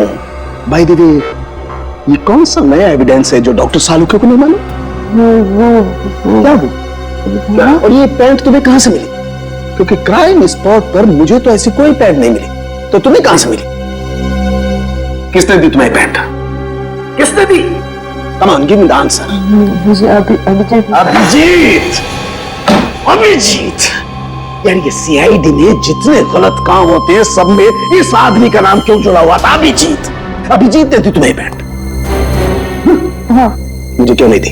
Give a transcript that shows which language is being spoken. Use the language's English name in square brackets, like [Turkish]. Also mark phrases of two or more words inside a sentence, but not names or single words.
[English] by the way, [Hindi] ये कौन सा नया एविडेंस है जो डॉक्टर सालुके को नहीं मालूम? क्या? और ये पैंट तुम्हें कहां से मिली? क्योंकि [English] crime spot [Hindi] पर मुझे तो ऐसी कोई पैंट नहीं मिली, तो तुम्हें कहां से मिली? किसने दी तुम्हें पैंट? किसने दी? [English] Come on, give me the answer. [Hindi] अभिजीत। यार ये सीआईडी में जितने गलत काम होते हैं सब में इस आदमी का नाम क्यों जुड़ा हुआ था? अभिजीत। अभिजीत ने दी तुम्हें पैंट? हाँ। मुझे क्यों नहीं दी?